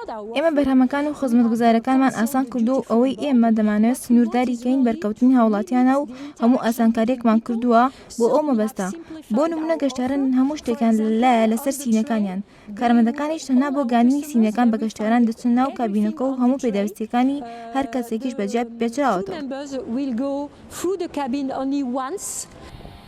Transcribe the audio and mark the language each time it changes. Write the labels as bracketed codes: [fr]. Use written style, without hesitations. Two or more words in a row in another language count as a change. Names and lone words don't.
[ckb] ئێمە بەرهەمەکان و خزمەتگوزارەکانمان ئاسان کردو و ئەوەی ئێمە دەمانوێت سنوورداری کەین بەرکەوتنی هاوڵاتیانە و هەموو ئاسانکاریەکمان کردووە بۆ ئەو مەبەستە. بۆ نمونە گەشتیاران هەموو شتێکان لایە لەسەر سینەکانیان. کارمەندەکانیش تەنها بۆ گاندنی سینەکان بە گەشتیاران دەچن ناو کابینەکە و هەموو پێداویستیەکانی هەر کەسێکیش بەجیا پێچراوەتەوە. [en] Members will go through the cabin only once.